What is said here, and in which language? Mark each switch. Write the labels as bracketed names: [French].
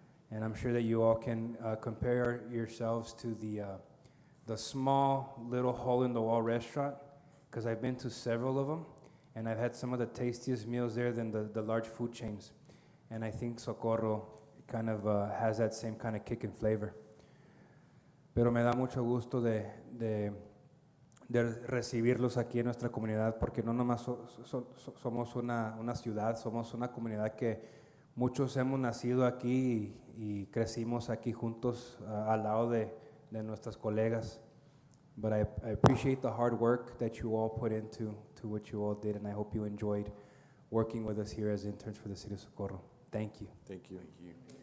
[English] And I'm sure that you all can compare yourselves to the small little hole-in-the-wall restaurant, because I've been to several of them, and I've had some of the tastiest meals there than the large food chains. And I think Socorro kind of has that same kind of kick and flavor. [Spanish] Pero me da mucho gusto de recibirlos aquí en nuestra comunidad, porque no nomás somos una ciudad, somos una comunidad que muchos hemos nacido aquí y crecimos aquí juntos al lado de nuestras colegas. [English] But I appreciate the hard work that you all put into what you all did, and I hope you enjoyed working with us here as interns for the City of Socorro. Thank you. Thank you. Thank you.